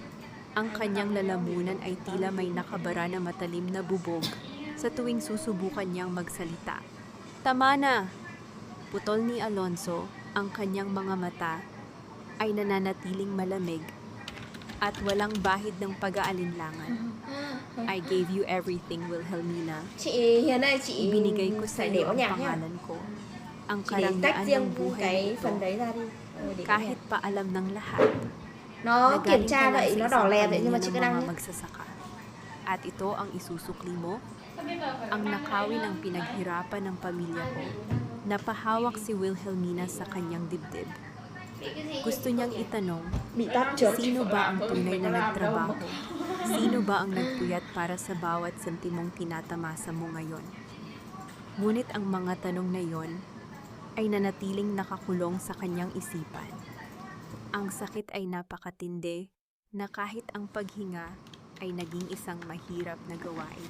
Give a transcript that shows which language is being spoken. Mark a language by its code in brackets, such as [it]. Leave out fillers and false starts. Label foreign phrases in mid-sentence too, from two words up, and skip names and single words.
[tl] Ang kanyang lalamunan ay tila may nakabara na matalim na bubog sa tuwing susubukan niyang magsalita. Tama na! Putol ni Alonso, ang kanyang mga mata ay nananatiling malamig at walang bahid ng pag-aalinlangan. [en] I gave you everything, Wilhelmina. [vi] Chị Hiền ơi, chị [tl] Ibinigay ko sa [vi] phải để [tl] iyo [vi] có [tl] ang [vi] nhạc nhá. [tl] pangalan ko. Ang [vi] Chị để tách [tl] karangyaan ng [vi] riêng [tl] buhay [vi] cái [tl] nito, [vi] phần đấy ra đi. Để có [tl] kahit [vi] nhạc. [tl] pa alam ng lahat, [vi] Nó [tl] nagaling [vi] kiểm [tl] ka [vi] tra [tl] lang [vi] vậy, [tl] sa [vi] nó [tl] isang [vi] đỏ lè vậy [tl] pamilya [vi] nhưng mà [tl] ng [vi] chị cứ đăng [tl] mga [vi] nhé. [tl] magsasaka. At ito ang isusukli mo, ang nakawin ng pinaghirapan ng pamilya ko. Napahawak si Wilhelmina sa kanyang dibdib. Gusto niyang itanong, [vi] Bị tắt chớp. [tl] sino ba ang tunay na nagtrabaho? Sino ba ang nagpuyat para sa bawat sentimong tinatamasa mo ngayon? Ngunit ang mga tanong na yon ay nanatiling nakakulong sa kanyang isipan. Ang sakit ay napakatindi na kahit ang paghinga ay naging isang mahirap na gawain.